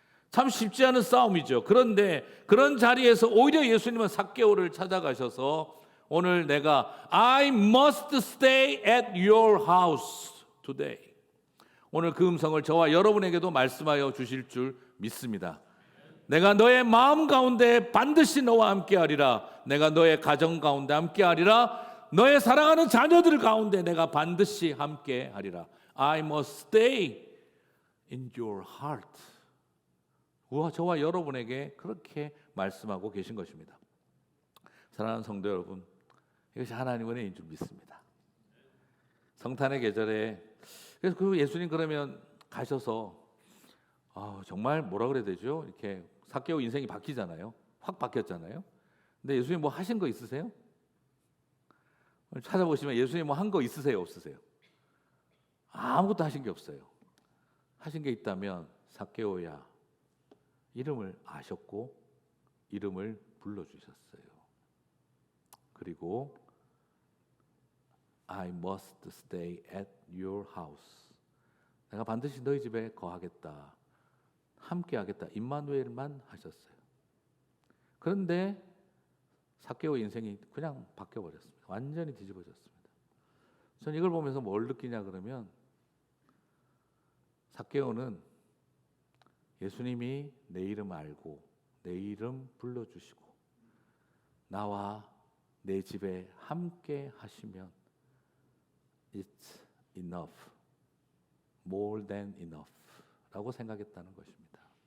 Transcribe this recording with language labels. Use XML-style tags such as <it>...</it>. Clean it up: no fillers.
<ko>참 쉽지 않은 싸움이죠. 그런데 그런 자리에서 오히려 예수님은 삭개오를 찾아가셔서 오늘 내가</ko> <en>I must stay at your house today.</en> <ko>오늘 그 음성을 저와 여러분에게도 말씀하여 주실 줄 믿습니다. 내가 너의 마음 가운데 반드시 너와 함께 하리라. 내가 너의 가정 가운데 함께 하리라. 너의 사랑하는 자녀들 가운데 내가 반드시 함께 하리라.</ko> <en>I must stay in your heart.</en> <ko>저와 여러분에게 그렇게 말씀하고 계신 것입니다. 사랑하는 성도 여러분, 이것이 하나님의 은혜인 줄 믿습니다. 성탄의 계절에 그래서 그 예수님 그러면 가셔서 정말 뭐라 그래야 되죠? 이렇게 삭개오 인생이 바뀌잖아요. 확 바뀌었잖아요. 근데 예수님 뭐 하신 거 있으세요? 찾아보시면 예수님 뭐 한 거 있으세요? 없으세요? 아무것도 하신 게 없어요. 하신 게 있다면 삭개오야 이름을 아셨고 이름을 불러주셨어요. 그리고</ko> <en>I must stay at your house.</en> <ko>내가 반드시 너희 집에 거하겠다. 함께 하겠다. 임마누엘만 하셨어요. 그런데 삭개오의 인생이 그냥 바뀌어버렸습니다. 완전히 뒤집어졌습니다. 저는 이걸 보면서 뭘 느끼냐 그러면 삭개오는 예수님이 내 이름 알고 내 이름 불러주시고 나와 내 집에 함께 하시면</ko> <en>It's enough, more than enough</en> <ko>라고 생각했다는 것입니다.</ko>